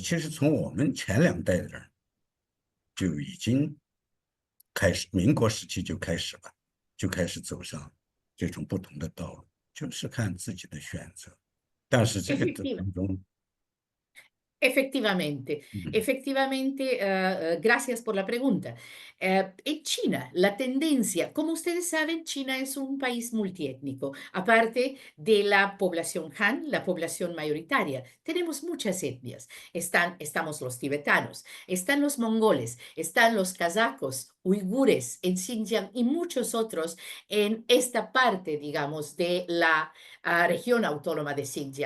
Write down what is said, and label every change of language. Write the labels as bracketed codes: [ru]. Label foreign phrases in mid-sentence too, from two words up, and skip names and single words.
[zh] 其实从我们前2代的人就已经开始，民国时期就开始了，就开始走上这种不同的道路，就是看自己的选择。但是这个当中， [es] Efectivamente, 嗯 efectivamente, gracias por la pregunta. En China, la tendencia, como ustedes saben, China es un país multiétnico. Aparte de la población Han, la población mayoritaria, tenemos muchas etnias. Estamos los tibetanos, están los mongoles, están los kazakos, uigures en Xinjiang y muchos otros en esta parte, digamos, de la región autónoma de Xinjiang.